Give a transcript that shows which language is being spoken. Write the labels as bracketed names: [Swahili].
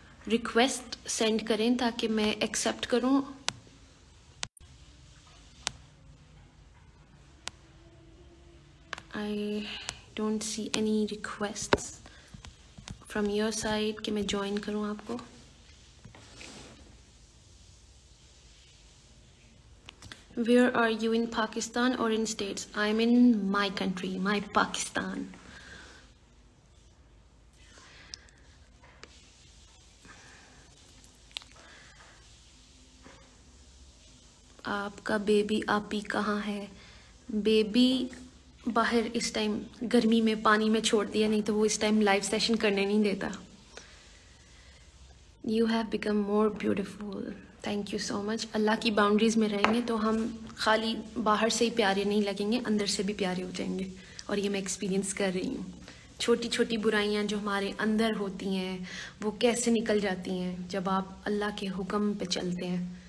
[Urdu] Request send کریں تاکہ میں ایکسیپٹ کروں. [English] I don't see any requests from your side [Urdu] کہ میں جوائن کروں آپ کو. [English] Where are you, in Pakistan or in States? I'm in my country, my Pakistan. [Urdu] آپ کا بیبی آپی کہاں ہے؟ بیبی باہر اس ٹائم گرمی میں پانی میں چھوڑ دیا، نہیں تو وہ اس ٹائم لائیو سیشن کرنے نہیں دیتا. [English] You have become more beautiful. Thank you so much. [Urdu] اللہ کی باؤنڈریز میں رہیں گے تو ہم خالی باہر سے ہی پیارے نہیں لگیں گے، اندر سے بھی پیارے ہو جائیں گے. اور یہ میں ایکسپیرینس کر رہی ہوں. چھوٹی چھوٹی برائیاں جو ہمارے اندر ہوتی ہیں وہ کیسے نکل جاتی ہیں جب آپ اللہ کے حکم پہ چلتے ہیں.